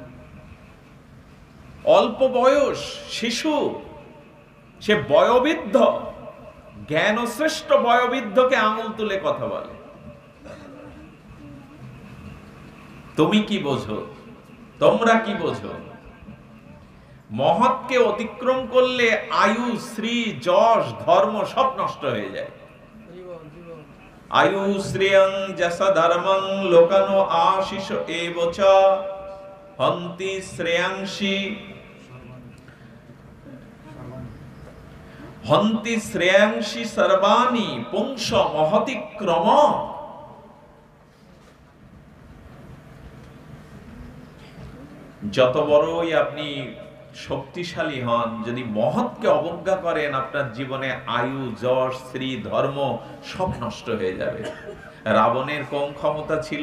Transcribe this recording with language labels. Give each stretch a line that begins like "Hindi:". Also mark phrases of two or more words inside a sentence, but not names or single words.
Bangla: অল্প বয়স শিশু, সে বয়োবৃদ্ধ, জ্ঞান শ্রেষ্ঠ বয়োবৃদ্ধকে আঙুল তুলে কথা বলে। তুমি কি বোঝো? তোমরা কি বোঝো? মহৎকে অতিক্রম করলে আয়ু, শ্রী, যশ, ধর্ম সব নষ্ট হয়ে যায়।
Sanskrit: আয়ু শ্রিয়ং যশ ধর্মং লোকানো আশিষ এবচ হন্তি শ্রেয়াংসি হন্তি শ্রেয়াংসি সর্বাণি পুংস মহতিক্রম।
Bangla: যত বড়ই আপনি শক্তিশালী হন, যদি মহৎকে অবজ্ঞা করেন, আপনার জীবনে আয়ু, যশ, শ্রী, ধর্ম সব নষ্ট হয়ে যাবে। রাবণের কম ক্ষমতা ছিল?